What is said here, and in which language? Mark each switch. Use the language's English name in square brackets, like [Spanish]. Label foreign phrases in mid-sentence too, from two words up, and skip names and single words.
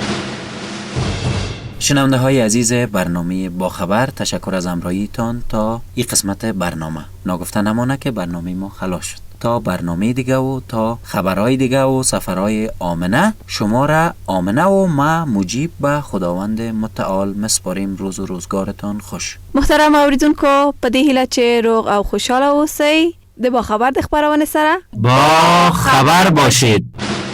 [Persian] شنونده های عزیز برنامه با خبر، تشکر از همراهیتان تا این قسمت برنامه. ناگفته نمانه که برنامه ما خلاص شد. تا برنامه دیگه و تا خبرهای دیگه و سفرهای آمنه، شما را آمنه و ما مجیب به خداوند متعال مسپاریم. روز و روزگارتان خوش. [Pashto] محترم اوریدونکو، په دې هیله چې روغ او خوشحاله اوسئ. د با خبر د خبرونه سره [Persian] با خبر باشید.